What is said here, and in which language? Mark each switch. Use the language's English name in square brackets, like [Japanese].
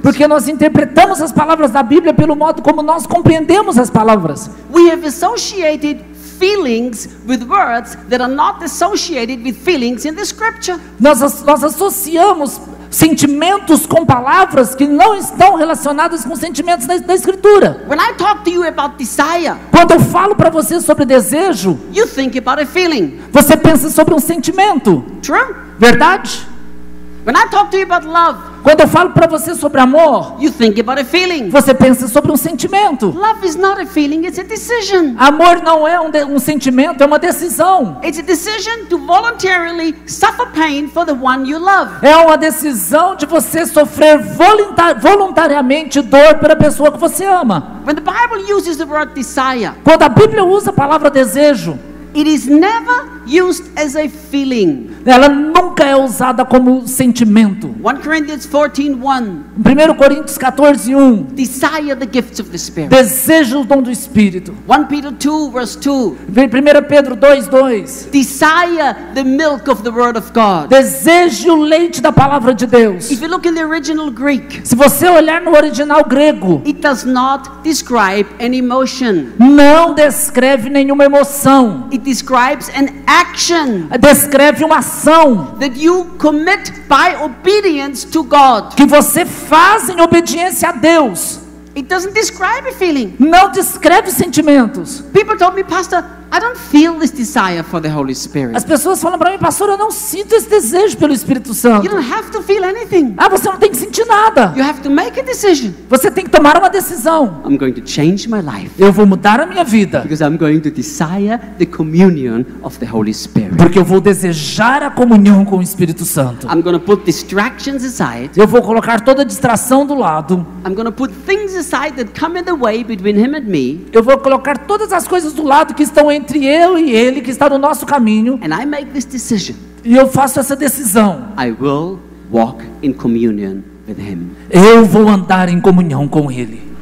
[Portuguese] porque nós interpretamos as palavras da Bíblia pelo modo como nós compreendemos as palavras. [English] We have associated feelings with words that are not associated with feelings in the scripture. [Portuguese] Nós associamos sentimentos com palavras que não estão relacionadas com sentimentos da Escritura. [English] When I talk to you about desire, [Portuguese] Quando eu falo para você sobre desejo, [English] you think about a feeling. [Portuguese] você pensa sobre um sentimento, [English] True? [Portuguese] verdade? [English] When I talk to you about love, [Portuguese] Quando eu falo para você sobre amor, [English] you think about a feeling. [Portuguese] você pensa sobre um sentimento. [English] Love is not a feeling, it's a decision. [Portuguese] Amor não é um sentimento, é uma decisão. [English] It's a decision to voluntarily suffer pain for the one you love. [Portuguese] É uma decisão de você sofrer voluntariamente dor pela pessoa que você ama. [English] When the Bible uses the word desire, [Portuguese] Quando a Bíblia usa a palavra desejo, [English] it is never used as a feeling. [Portuguese] ela nunca é usada como sentimento. [English] 1 Corinthians 14:1, [Portuguese] 1 Coríntios 14:1, [English] desire the gifts of the Spirit. [Portuguese] deseja o dom do Espírito. [English] 1 Peter 2 verse 2, [Portuguese] 1 Pedro 2:2, [English] desire the milk of the Word of God. [Portuguese] deseje o leite da palavra de Deus. [English] If you look in the original Greek, [Portuguese] Se você olhar no original grego, [English] it does not describe an emotion. [Portuguese] não descreve nenhuma emoção, [English] It describes an action [Portuguese] descreve uma ação [English] that you commit by obedience to God. [Portuguese] que você faz em obediência a Deus. [English] It doesn't describe a feeling. [Portuguese] Não descreve sentimentos. [English] People told me, Pastor, I don't feel this desire for the Holy Spirit. [Portuguese] As pessoas falam para mim, pastor, eu não sinto esse desejo pelo Espírito Santo. [English] You don't have to feel anything. [Portuguese] Ah, você não tem que sentir nada. [English] You have to make a decision. [Portuguese] Você tem que tomar uma decisão. [English] I'm going to change my life [Portuguese] Eu vou mudar a minha vida, [English] because I'm going to desire the communion of the Holy Spirit. [Portuguese] porque eu vou desejar a comunhão com o Espírito Santo. [English] I'm going to put distractions aside. [Portuguese] Eu vou colocar toda a distração do lado. [English] I'm going to put things aside that come in the way between Him and me. [Portuguese] Eu vou colocar todas as coisas do lado que estão entre eu e Ele, que está no nosso caminho. [English] And I make this decision. [Portuguese] E eu faço essa decisão. [English] I will walk in communion with Him. [Portuguese] Eu vou andar em comunhão com Ele.